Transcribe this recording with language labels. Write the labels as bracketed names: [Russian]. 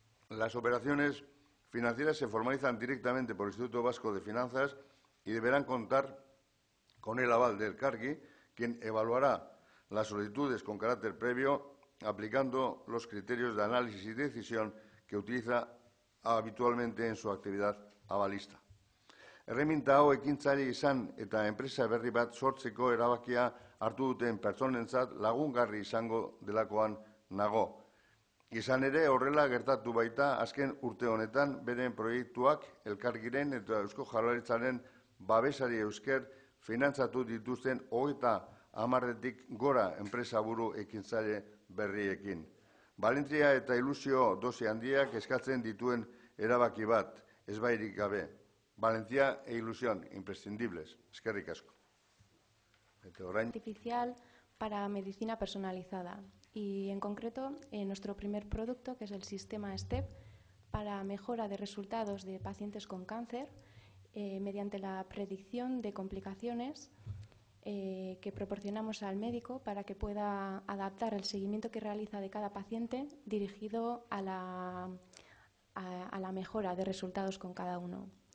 [Spanish] Las operaciones financieras se formalizan directamente por el Instituto Vasco de Finanzas y deberán contar con el aval del CARGI, quien evaluará las solicitudes con carácter previo aplicando los criterios de análisis y decisión que utiliza habitualmente en su actividad avalista. [Basque] Erreminta hau ekintzaile izan eta enpresa berri bat sortzeko erabakia hartu duten pertsonentzat lagungarri izango delakoan nago. Izan ere, horrela gertatu baita azken urte honetan beren proiektuak Elkargiren eta Eusko Jaurlaritzaren babesari eusker finantzatu dituzten 30 gora enpresaburu ekintzaile berriekin. Valentzia eta ilusio dosi handiak eskatzen dituen erabaki bat, ezbairik gabe. [Spanish] Valencia e ilusión, imprescindibles. [Basque] Eskerrik asko. [Spanish] Artificial para medicina personalizada y, en concreto, nuestro primer producto, que es el sistema STEP, para mejora de resultados de pacientes con cáncer mediante la predicción de complicaciones que proporcionamos al médico para que pueda adaptar el seguimiento que realiza de cada paciente dirigido a la mejora de resultados con cada uno.